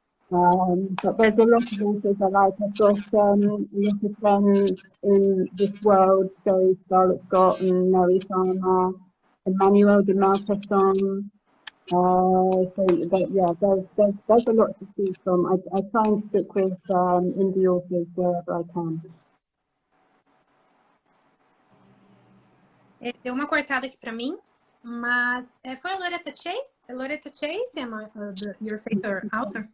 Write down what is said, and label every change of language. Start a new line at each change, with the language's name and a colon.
English: But there's a lot of authors I like. I've got a lot of friends in this world, so Scarlett Scott and Mary Farmer, Emmanuel de Maupassant. But yeah, there's a lot to choose from. I try and stick with indie authors wherever I can.
Portuguese: Deu uma cortada aqui para mim, mas foi a Loretta Chase? A Loretta Chase,
English: Emma, your favorite author?